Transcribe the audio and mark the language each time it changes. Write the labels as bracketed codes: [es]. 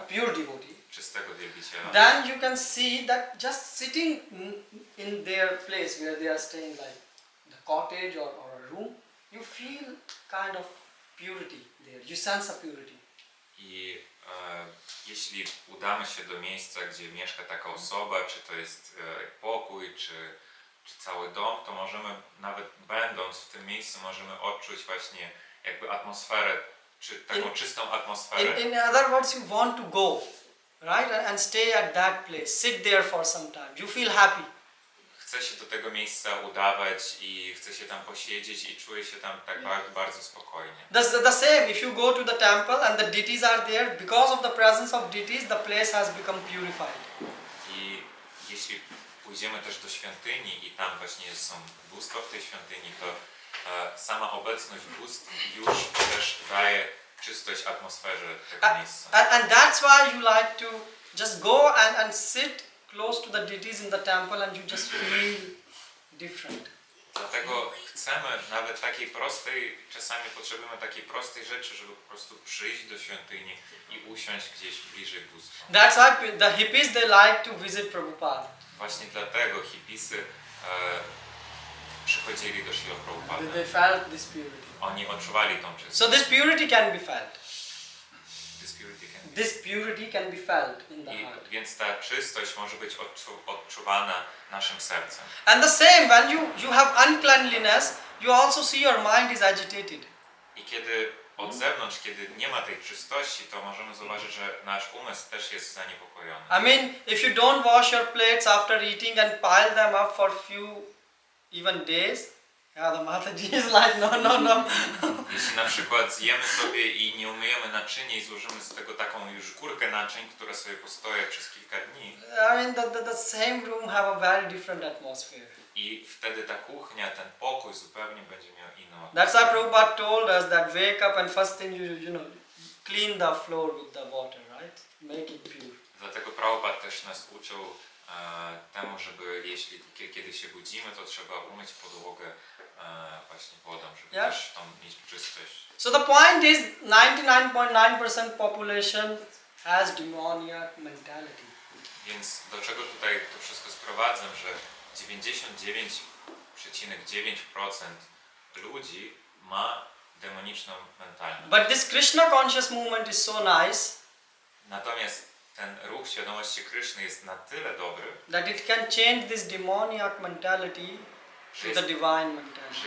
[en] pure devotee, [pl] czystego wielbiciela, [en] then you can see that just sitting in their place where they are staying, like the cottage or a room, you feel kind of purity there. You sense a purity. [pl] i jeśli udamy się do miejsca, gdzie mieszka taka osoba, czy to jest pokój, czy cały dom, to możemy, nawet będąc w tym miejscu, możemy odczuć właśnie jakby atmosferę, czy taką czystą atmosferę. [en] In other words, you want to go, right, and stay at that place, sit there for some time. You feel happy. [pl] Chce się do tego miejsca udawać i chce się tam posiedzieć i czuje się tam tak bardzo, bardzo spokojnie. [en] The same, if you go to the temple and the deities are there, because of the presence of deities, the place has become purified. [pl] I jeśli pójdziemy też do świątyni i tam właśnie są bóstwa w tej świątyni, to sama obecność bóstw już też daje czystość atmosferze tego miejsca. [en] And that's why you like to just go and sit close to the deities in the temple and you just feel different. [pl] Dlatego chcemy nawet takiej prostej, czasami potrzebujemy takiej prostej rzeczy, żeby po prostu przyjść do świątyni i usiąść gdzieś bliżej bóstwa. [en] That's why the hippies, they like to visit Prabhupada. [pl] Właśnie dlatego hipisy przychodzili do Śrila Prabhupada. [en] They felt this purity. [pl] Oni odczuwali tą czystość. [en] So this purity can be felt. This purity can be felt in the heart. [pl] Więc ta czystość może być odczuwana naszym sercem. [en] And the same, when you have uncleanliness, you also see your mind is agitated. [pl] I kiedy od zewnątrz, kiedy nie ma tej czystości, to możemy zobaczyć, że nasz umysł też jest zaniepokojony. [en] I mean, if you don't wash your plates after eating and pile them up for few even days, the Mataji is like, no. [pl] Jeśli na przykład zjemy sobie i nie umyjemy naczynia i złożymy z tego taką już górkę naczyń, która sobie postoje przez kilka dni. [en] I mean, the same room have a very different atmosphere. [pl] I wtedy ta kuchnia, ten pokój zupełnie będzie miał inną [en] That's [pl] atmosferę. [en] why Prabhupada told us that wake up and first thing you clean the floor with the water, right? Make it pure. [pl] Dlatego Prabhupada też nas uczył temu, żeby jeśli kiedy się budzimy, to trzeba umyć podłogę właśnie wodą, żeby [en] Yeah. [pl] też tam mieć czystość. [en] So the point is 99.9% population has demoniac mentality. [pl] Więc do czego tutaj to wszystko sprowadzam, że 99,9% ludzi ma demoniczną mentalność. [en] But this Krishna conscious movement is so nice [pl] Natomiast ten ruch świadomości Kryszny jest na tyle dobry, [en] that it can change this demoniac mentality to the divine mentality.